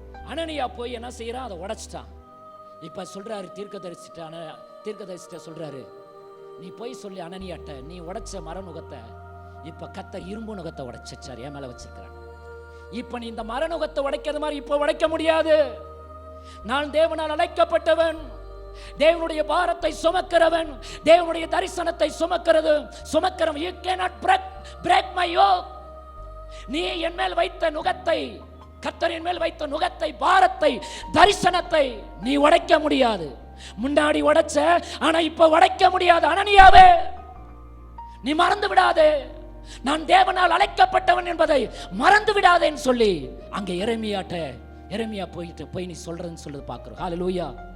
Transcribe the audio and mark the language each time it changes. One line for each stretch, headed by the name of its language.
Tamil: அனனியா போய் என்ன செய்யறான்? அதை உடைச்சிட்டான். இப்ப சொல்றாரு தீர்க்கதரிசிட்ட சொல்றாரு, நீ போய் சொல்லி அனனியாட்ட, நீ உடைச்ச மர நுகத்தை இப்ப கர்த்தர் இரும்பு நுகத்தை உடைச்சார், என் மேல வச்சிருக்கிறார். இப்ப நீ இந்த மர நுகத்தை உடைக்கிறது மாதிரி இப்ப உடைக்க முடியாது. நான் தேவனால் அழைக்கப்பட்டவன், தேவனுடைய பாரத்தை சுமக்கிறவன், தேவனுடைய தரிசனத்தை சுமக்கிறவன்.
English: you cannot break my yoke.
Tamil: நீ என் மேல் வைத்த நுகத்தை, கர்த்தர் என் மேல் வைத்த நுகத்தை, பாரத்தை, தரிசனத்தை நீ உடைக்க முடியாது. முன்னாடி உடைச்ச, ஆனா இப்ப உடைக்க முடியாது. அனனியாவே, நீ மறந்து விடாதே, நான் தேவனால் அழைக்கப்பட்டவன் என்பதை மறந்து விடாதேன்னு சொல்லி அங்க எரேமியா போய் நீ சொல்றதுன்னு சொல்லி பார்க்கிறோம். ஹல்லேலூயா.